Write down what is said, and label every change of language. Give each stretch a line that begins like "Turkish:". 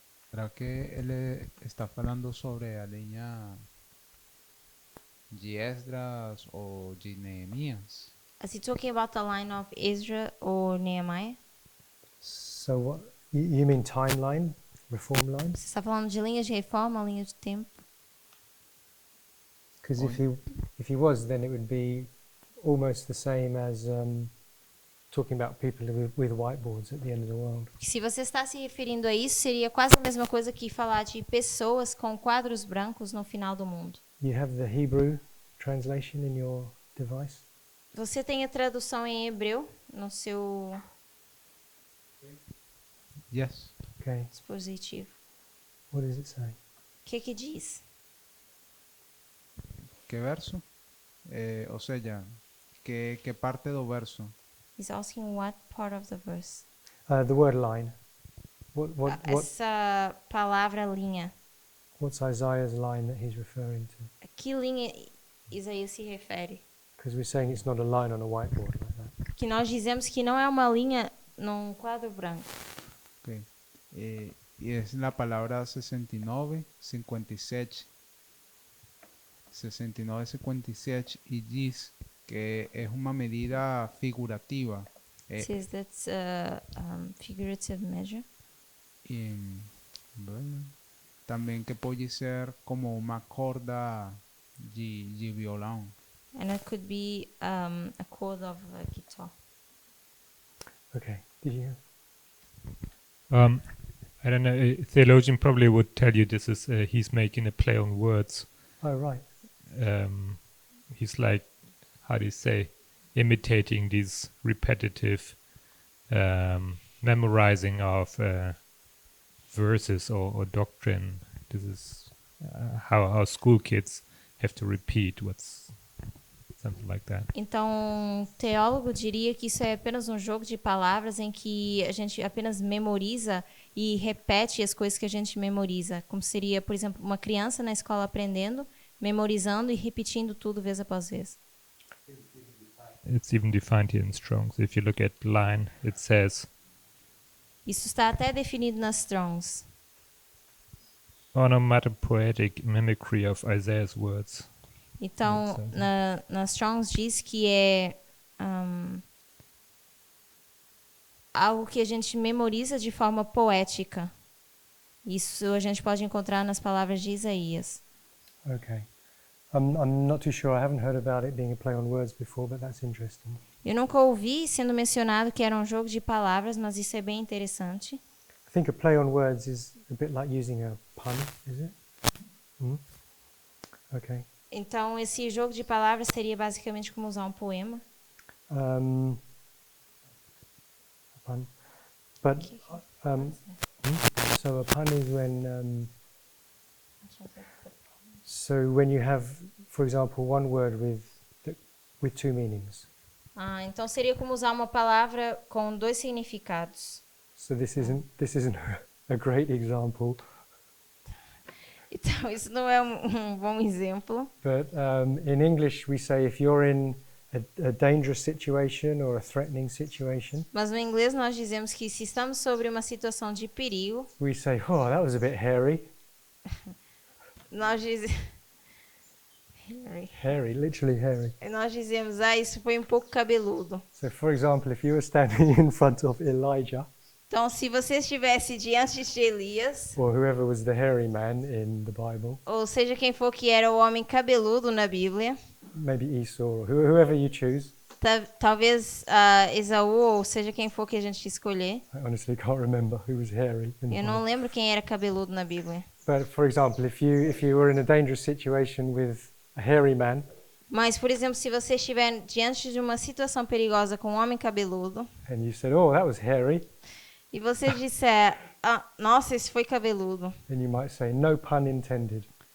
Spanish: ¿Será que él
Portuguese: está falando sobre a linha de Esdras ou de Neemias?
English: Is he talking about the line of Ezra or Nehemiah? So what? You mean timeline, reform line?
Portuguese: Você está falando de linhas de reforma, linha de tempo?
English: Because if he was, then it would be almost the same as talking about people with whiteboards at the end of the world.
Portuguese: Se você está se referindo a isso, seria quase a mesma coisa que falar de pessoas com quadros brancos no final do mundo.
English: You have the Hebrew translation in your device.
Portuguese: Você tem a tradução em hebreu no seu
English: Yes. Okay.
Portuguese: Dispositivo.
English: What does it say?
Portuguese: O que diz?
Spanish: ¿Qué verso?
Portuguese: O seja, que parte do verso?
English: He's asking what part of the verse. The word line.
Portuguese: Essa palavra linha.
English: What's Isaiah's line that he's referring to?
Portuguese: A que linha Isaías se refere?
English: Because we're saying it's not a line on a whiteboard like that.
Portuguese: Que nós dizemos que não é uma linha num quadro branco.
Spanish: Ok. Y es la palabra 69, 57. 69, 57 y diz que es una medida figurativa.
English: It says that's a figurative measure.
Spanish: Y, bueno, también que puede ser como una corda de violón.
English: And it could be a chord of a guitar. Okay. Did you? I don't know. A theologian probably would tell you this is he's making a play on words. Oh, right. He's like, how do you say, imitating these repetitive memorizing of verses or doctrine. This is how school kids have to repeat what's something like that.
Portuguese: Então, um teólogo diria que isso é apenas um jogo de palavras em que a gente apenas memoriza e repete as coisas que a gente memoriza. Como seria, por exemplo, uma criança na escola aprendendo, memorizando e repetindo tudo vez após vez.
English: It's even defined here in Strong's. If you look at line, it says,
Portuguese: Isso está até definido nas Strongs.
English: onomatopoetic mimicry of Isaiah's words.
Portuguese: Então, nas Strongs diz que é algo que a gente memoriza de forma poética. Isso a gente pode encontrar nas palavras de Isaías. Okay.
English: I'm not too sure. I haven't heard about it being a play on words before, but that's interesting.
Portuguese: Eu nunca ouvi sendo mencionado que era um jogo de palavras, mas isso é bem interessante.
English: I think a play on words is a bit like using a pun, is it? Okay.
Portuguese: Então, esse jogo de palavras seria basicamente como usar um poema.
English: A pun. But so a pun is when so when you have, for example, one word with two meanings.
Portuguese: Então seria como usar uma palavra com dois significados.
English: So this isn't a great example,
Portuguese: Então, isso não é um bom exemplo.
English: but in English we say if you're in a dangerous situation or a threatening situation,
Portuguese: Mas no inglês nós dizemos que se estamos sobre uma situação de perigo,
English: we say, "Oh, that was a bit hairy."
Portuguese: nós dizemos...
English: Hairy, literally hairy.
Portuguese: Nós dizemos, isso foi um pouco cabeludo.
English: So, for example, if you were standing in front of Elijah,
Portuguese: Então, se você estivesse diante de Elias,
English: or whoever was the hairy man in the Bible,
Portuguese: ou seja, quem for que era o homem cabeludo na Bíblia,
English: maybe Esau, or whoever you choose.
Portuguese: talvez Esaú, ou seja, quem for que a gente escolher.
English: I honestly can't remember who was hairy in the
Portuguese: Eu não
English: Bible.
Portuguese: lembro quem era cabeludo na Bíblia.
English: But for example, if you were in a dangerous situation with a hairy man,
Portuguese: Mas, por exemplo, se você estiver diante de uma situação perigosa com um homem cabeludo,
English: and you said, "Oh, that was hairy,"
Portuguese: e você disser, nossa, esse foi cabeludo.
English: then you might say, "No pun intended."